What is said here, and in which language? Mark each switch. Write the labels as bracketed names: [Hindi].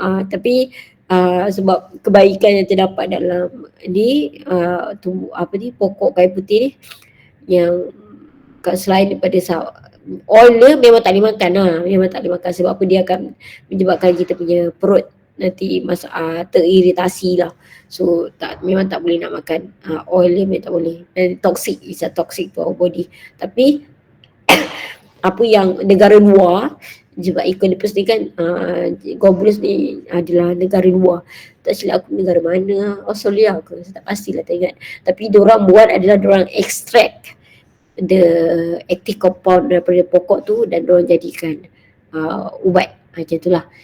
[Malay] Tapi sebab kebaikan yang terdapat dalam ni pokok kayu putih ni, yang selain daripada oil dia memang tak boleh makan lah. Memang tak boleh makan sebab apa, dia akan menyebabkan kita punya perut nanti teriritasi lah. So memang tak boleh nak makan oil dia, memang tak boleh. [English] Dan toxic, is a toxic to our body. [Malay] Tapi apa yang negara luar, sebab Economist ni kan Globulus ni adalah negara luar. Tak silap aku negara mana, Australia ke, saya tak pastilah, tak ingat. Tapi diorang buat adalah diorang [English] extract the active compound [Malay] daripada pokok tu dan diorang jadikan ubat. Macam itulah.